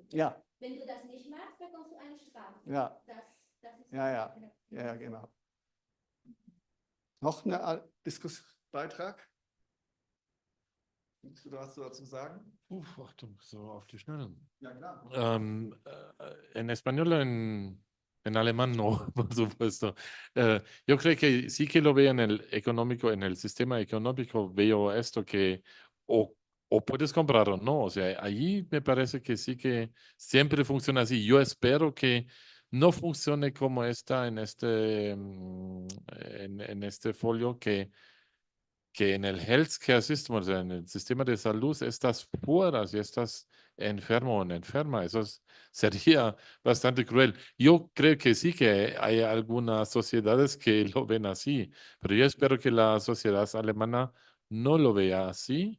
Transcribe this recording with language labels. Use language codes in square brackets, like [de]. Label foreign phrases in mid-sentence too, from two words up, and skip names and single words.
[de] Ja. Wenn du das nicht machst, bekommst du eine Strafe. Ja. Das ist Ja, genau. Noch ein Diskussionsbeitrag? Willst du was dazu sagen? Ach, so auf die Schnelle. Ja, klar. [es] En español, en alemán no, por supuesto. Yo creo que sí que lo veo en el económico, en el sistema económico, veo esto que o puedes comprar o no. O sea, allí me parece que sí que siempre funciona así. Yo espero que no funcione como está en en este folio que en el [en] healthcare system, [es] o sea, en el sistema de salud, estás fuera, si estás enfermo o enferma. Sería bastante cruel. Yo creo que sí que hay algunas sociedades que lo ven así, pero yo espero que la sociedad alemana no lo vea así.